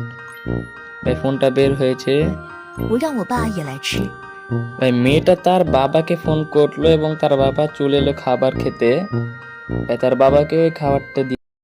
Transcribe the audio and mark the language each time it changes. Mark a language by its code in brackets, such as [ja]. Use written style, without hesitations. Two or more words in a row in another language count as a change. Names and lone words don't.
[bn] ভাই ফোনটা বের হয়েছে। [zh] 我让我爸也来吃。 [bn] ভাই মেয়েটা তার বাবাকে ফোন করলো এবং তার বাবা চলে এলো খাবার খেতে। ভাই তার বাবাকে ওই খাবারটা